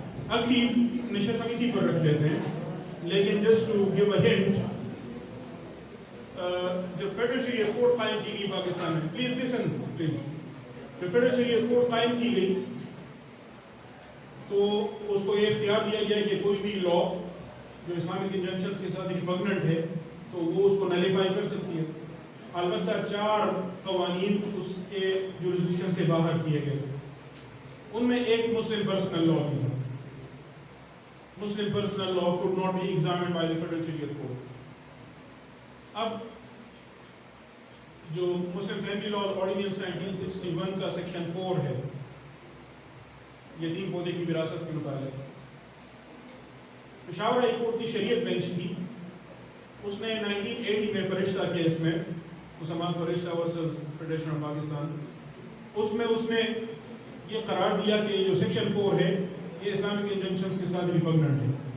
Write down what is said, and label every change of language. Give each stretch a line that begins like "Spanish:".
Urdu: اگلی نشست ہم اسی پر رکھ لیتے ہیں. لیکن
English: just to give a hint,
Urdu: جب فیڈرل شریعت کورٹ قائم کی گئی پاکستان میں،
English: please listen please,
Urdu: جب فیڈرل شریعت کورٹ قائم کی گئی تو اس کو یہ اختیار دیا گیا کہ کوئی بھی لا جو اسلامک انجنکشنز کے ساتھ ریپگننٹ ہے تو وہ اس کو نلیفائی کر سکتی ہے. البتہ 4 قوانین اس کے جورسڈکشن سے باہر کیے گئے. ان میں ایک مسلم پرسنل لا بھی ہے.
English: مسلم personal law could not be examined by the Federal Shariat Court.
Urdu: اب جو مسلم فیملی لا آرڈیننس 1961 کا سیکشن 4 ہے یتیم پودے کی وراثت کے متعلق، پشاور ہائی کورٹ کی شریعت بینچ تھی، اس نے 1980 میں فرشتہ کیس میں مسلمان فرشتہ ورسز فیڈریشن آف پاکستان، اس میں یہ قرار دیا کہ جو سیکشن 4 ہے یہ اسلامک انجنکشنز کے ساتھ ریپگننٹ ہے.